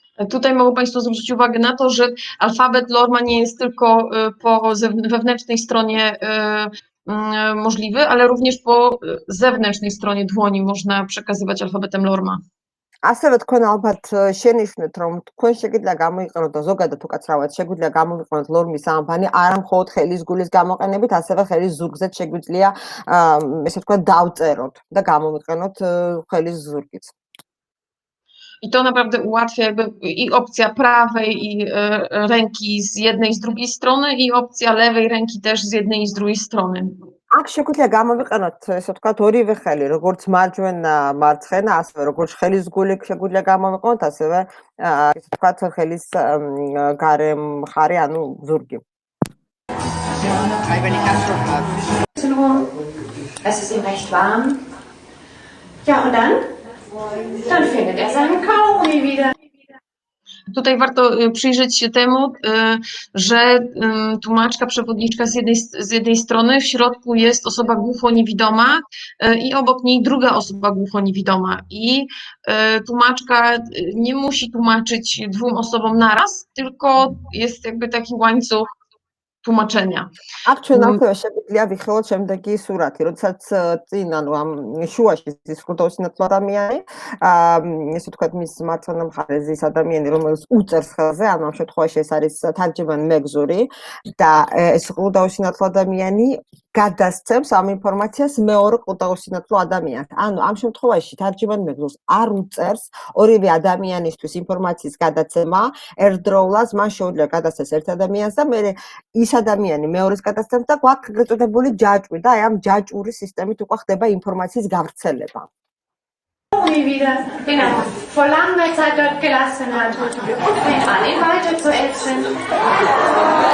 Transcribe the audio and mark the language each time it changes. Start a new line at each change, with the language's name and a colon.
Polish: Tutaj mogą Państwo zwrócić uwagę na to, że alfabet Lorma nie jest tylko po wewnętrznej stronie możliwy, ale również po zewnętrznej stronie dłoni można przekazywać alfabetem Lorma.
Georgian: ასევე თქვენ ალბათ შენიშნეთ, რომ თქვენ შეგიძლია გამოიყენოთ და ზოგადად უკაცრავად შეგვიძლია გამოვიყენოთ ლორმის ამბანი არა მხოლოდ ხელის გულის გამოყენებით, ასევე ხელის ზურგზეც შეგვიძლია ესე თქვა დავწეროთ და გამოვიყენოთ ხელის ზურგიც.
Polish: I to naprawdę ułatwia jakby i opcja prawej ręki z jednej i z drugiej strony i opcja lewej ręki też z jednej i z drugiej strony.
Georgian: აქ შეგვიძლია გამოვიყენოთ ესე ვთქვათ ორივე ხელი, როგორც მარჯვენა, მარცხენა, ასევე როგორც ხელის გული შეგვიძლია გამოვიყენოთ, ასევე ესე ვთქვათ ხელის გარე მხარე, ანუ ზურგი.
German: Es ist ihm recht warm. Ja, und dann? Dann findet er seinen Kaugummi wieder.
Polish: Tutaj warto przyjrzeć się temu, że tłumaczka, przewodniczka z jednej strony, w środku jest osoba głuchoniewidoma i obok niej druga osoba głuchoniewidoma. I tłumaczka nie musi tłumaczyć dwóm osobom naraz, tylko jest jakby taki łańcuch tłumaczenia.
Georgian: აქ ჩვენ ასევე შეგვიძლია ვიხილოთ შემდეგი სურათი, როდესაც წინ ანუ ამ შუაში ის ხუთაუსინათლო ადამიანი, ესე ვთქვათ მის მარცხენა მხარეზე ის ადამიანი, რომელიც უწერს ხელზე, ანუ ამ შემთხვევაში ეს არის თარჯიმან მეგზური და ეს ხუთაუსინათლო ადამიანი გადასცემს ამ ინფორმაციას მეორე ხუთაუსინათლო ადამიანს. ანუ ამ შემთხვევაში თარჯიმან მეგზურს არ უწერს ორივე ადამიანისთვის ინფორმაციის გადაცემა ერთდროულად, მას შეუძლია გადასცეს ერთ ადამიანს და მე ის ადამიანი მეორეს გადასცემს და გვაქვს ეგრეთ წოდებული ჯაჭვი და აი ამ ჯაჭვური სისტემით უკვე ხდება ინფორმაციის გავრცელება.
German: Wieder, genau, vor langer Zeit dort gelassen hat und fängt an, ihn weiter zu essen.